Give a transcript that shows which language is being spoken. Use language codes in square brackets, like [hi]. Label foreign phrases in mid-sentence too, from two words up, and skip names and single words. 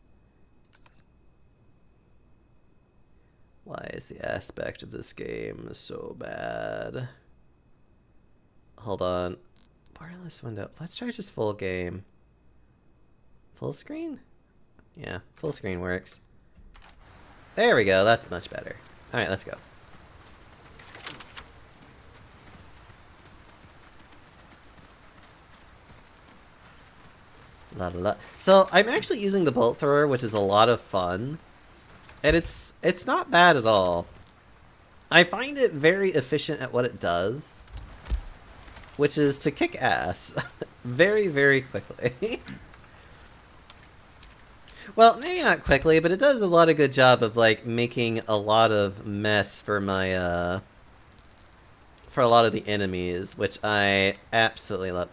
[en] Why is the aspect of this game so bad? Hold on. Wireless window. Let's try just full game. Full screen? Yeah, full screen works. There we go, that's much better. Alright, let's go. La la la. So I'm actually using the bolt thrower, which is a lot of fun. And it's not bad at all. I find it very efficient at what it does, which is to kick ass very, very quickly. Well, maybe not quickly, but it does a lot of good job of making a lot of mess for my for a lot of the enemies, which I absolutely love.